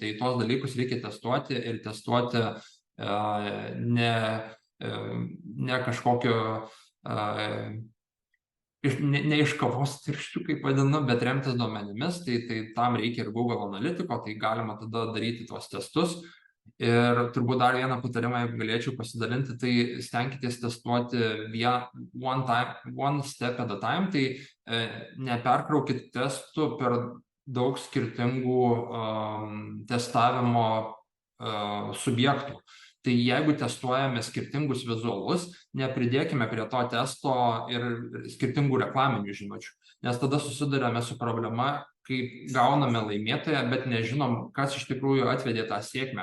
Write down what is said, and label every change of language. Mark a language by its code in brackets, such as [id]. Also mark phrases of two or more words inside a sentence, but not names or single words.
[lt] Tai tos dalykus reikia testuoti ir testuoti ne kažkokio ne iš kavos tirščių, kaip vadinu, bet remtis duomenimis, tai tam reikia ir Google analitiko, tai galima tada daryti tuos testus. Ir turbūt dar vieną patarimą, jeigu galėčiau pasidalinti, tai stenkitės testuoti [en] one step at a time, [lt] tai neperkraukit testų per daug skirtingų testavimo subjektų. Tai jeigu testuojame skirtingus vizualus, nepridėkime prie to testo ir skirtingų reklaminių žinučių, nes tada susiduriame su problema, kai gauname laimėtoją, bet nežinom, kas iš tikrųjų atvedė tą sėkmę.